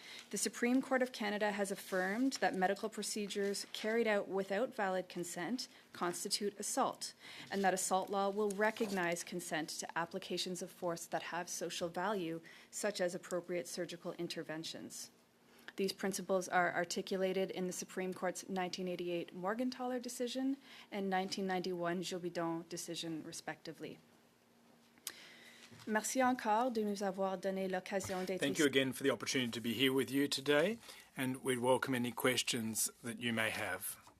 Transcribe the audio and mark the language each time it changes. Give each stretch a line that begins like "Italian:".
English: The Supreme Court of Canada has affirmed that medical procedures carried out without valid consent constitute assault, and that assault law will recognize consent to applications of force that have social value, such as appropriate surgical interventions. These principles are articulated in the Supreme Court's 1988 Morgenthaler decision and 1991 Jobidon decision, respectively.
French: Merci encore de nous avoir donné l'occasion d'être.
English: Thank you again for the opportunity to be here with you today, and we'd welcome any questions that you may have.